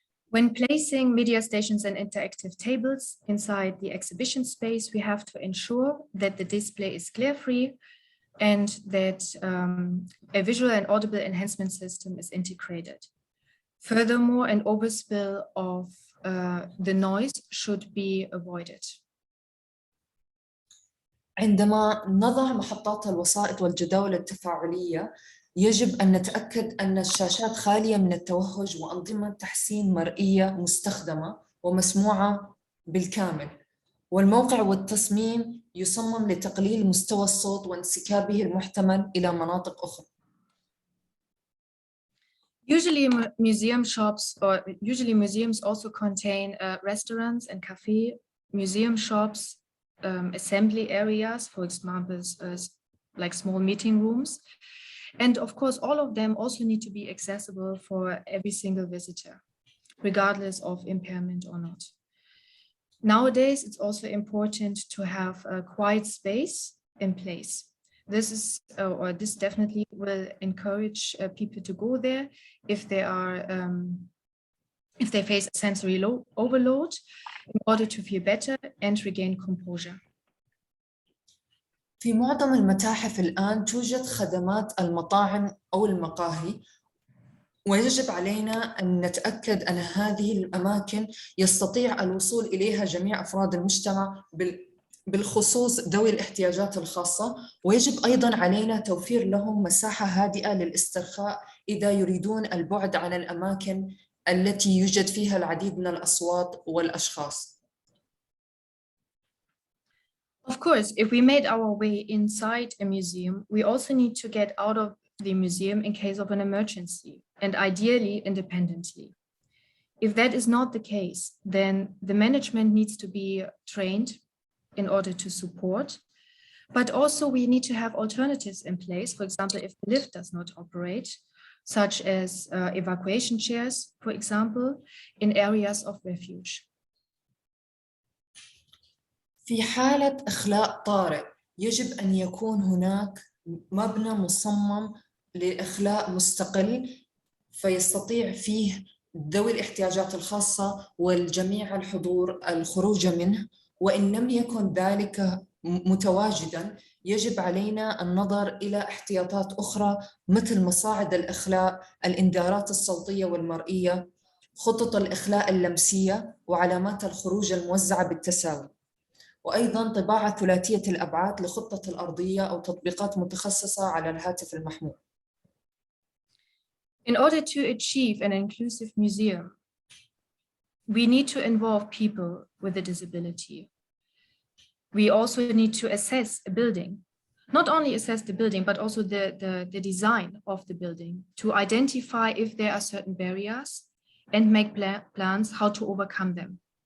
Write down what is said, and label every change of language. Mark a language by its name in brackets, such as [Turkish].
[English] When placing media stations and interactive tables inside the exhibition space, we have to ensure that the display is glare-free and that a visual and audible enhancement system is integrated. Furthermore, an overspill of the noise should be avoided. [Arabic] عندما نضع محطات الوسائط والجداول التفاعلية، يجب أن نتأكد أن الشاشات خالية من التوهج وأنظمة تحسين مرئية مستخدمة ومسموعة بالكامل، والموقع والتصميم يصمم لتقليل مستوى الصوت وانسكابه المحتمل إلى مناطق أخرى. [English] Usually museums also contain restaurants and cafe, museum shops, assembly areas, for example, like small meeting rooms. And of course, all of them also need to be accessible for every single visitor, regardless of impairment or not. Nowadays, it's also important to have a quiet space in place. This definitely will encourage people to go there if they face a sensory overload in order to feel better and regain composure. [Arabic] في معظم المتاحف الآن توجد خدمات المطاعم أو المقاهي، ويجب علينا أن نتأكد أن هذه الأماكن يستطيع الوصول إليها جميع أفراد المجتمع بالخصوص ذوي الاحتياجات الخاصة، ويجب أيضاً علينا توفير لهم مساحة هادئة للاسترخاء إذا يريدون البعد عن الأماكن التي يوجد فيها العديد من الأصوات والأشخاص. [English] Of course, if we made our way inside a museum, we also need to get out of the museum in case of an emergency, and ideally independently. If that is not the case, then the management needs to be trained in order to support, but also we need to have alternatives in place. For example, if the lift does not operate, such as evacuation chairs, for example, in areas of refuge. [Arabic] في حالة إخلاء طارئ يجب أن يكون هناك مبنى مصمم لإخلاء مستقل فيستطيع فيه ذوي الاحتياجات الخاصة والجميع الحضور الخروج منه، وإن لم يكن ذلك متواجداً يجب علينا النظر إلى احتياطات أخرى مثل مصاعد الإخلاء، الإنذارات الصوتية والمرئية، خطط الإخلاء اللمسية، وعلامات الخروج الموزعة بالتساوي، وأيضاً طباعة ثلاثية الأبعاد لخطة الأرضية أو تطبيقات متخصصة على الهاتف المحمول. [English] In order to achieve an inclusive museum, we need to involve people with a disability. We also need to assess a building, not only assess the building, but also the design of the building to identify if there are certain barriers and make plans how to overcome them.